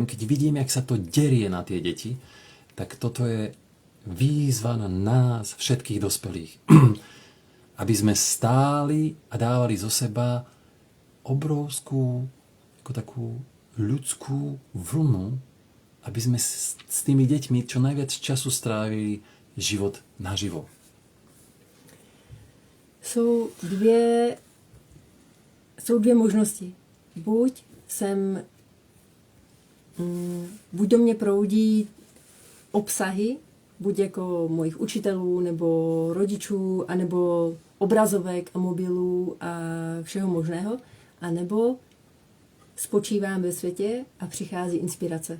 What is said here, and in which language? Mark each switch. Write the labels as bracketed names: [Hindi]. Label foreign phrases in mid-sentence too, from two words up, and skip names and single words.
[Slovak] Keď vidím, jak sa to derie na tie deti, tak toto je výzva na nás, všetkých dospelých. Aby sme stáli a dávali zo seba obrovskú, ako takú ľudskú vlnu, aby sme s tými deťmi čo najviac času strávili život naživo. [Czech] Jsou dvě možnosti. Buď do mě proudí obsahy, buď jako mojich učitelů, nebo rodičů, anebo obrazovek a mobilů a všeho možného, anebo spočívám ve světě a přichází inspirace.